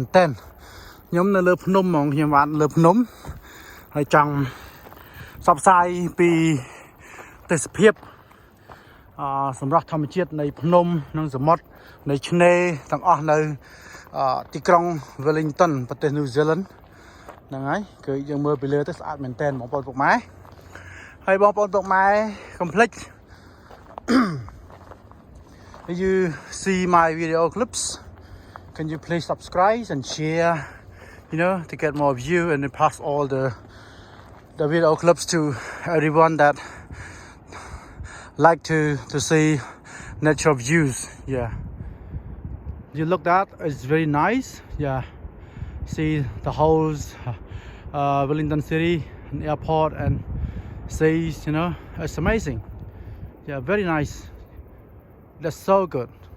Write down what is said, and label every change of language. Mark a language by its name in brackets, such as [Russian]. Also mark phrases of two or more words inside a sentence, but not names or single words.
[Khmer] ទែនខ្ញុំនៅលើភ្នំហ្មងខ្ញុំបានលើភ្នំហើយចង់ផ្សព្វផ្សាយពីទេសភាពសម្រាប់ធម្មជាតិនៃភ្នំនិងសមុទ្រនៃឆ្នេរទាំងអស់នៅទីក្រុង Wellington ប្រទេស New Zealand ហ្នឹងហើយគឺយើងមើលពីលើទៅស្អាតមែនទែនបងប្អូនពុកម៉ែហើយបងប្អូនពុកម៉ែកុំភ្លេច [English] you see my video clips can you please subscribe and share to get more view and then pass all the video clips to everyone that like to see natural views you look that it's very nice see the whole Wellington City and airport and seas it's amazing very nice that's so good